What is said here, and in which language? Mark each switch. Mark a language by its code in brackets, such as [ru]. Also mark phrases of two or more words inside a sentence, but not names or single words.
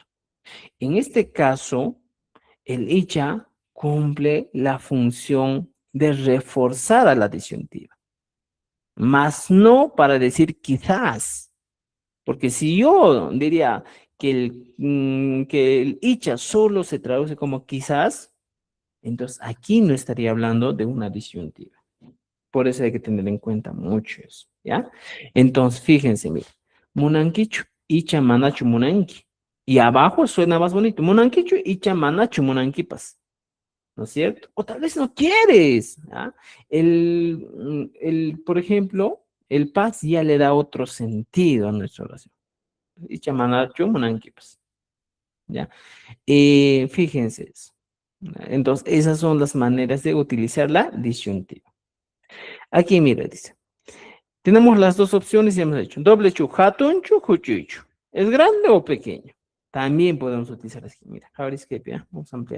[es] En este caso, el icha cumple la función de reforzar a la disyuntiva, más no para decir quizás, porque si yo diría que el icha solo se traduce como quizás, entonces aquí no estaría hablando de una disyuntiva. Por eso hay que tener en cuenta mucho eso, ¿ya? Entonces, fíjense, mira, [qu] munanquichu, icha manachu munanqui. [es] Y abajo suena más bonito, [qu] munanquichu, icha manachu munanquipas. [es] ¿No es cierto? O tal vez no quieres, ¿ah? Por ejemplo, el paz ya le da otro sentido a nuestra oración. [qu] Icha manachu munanquipas, [es] ¿ya? Fíjense eso. Entonces, esas son las maneras de utilizar la disyuntiva. Aquí, mira, dice. Tenemos las dos opciones y hemos hecho doble chu, [qu] hatunchu, huchuichu. [es] ¿Es grande o pequeño? También podemos utilizar así. Mira, ahora es que vamos a ampliar.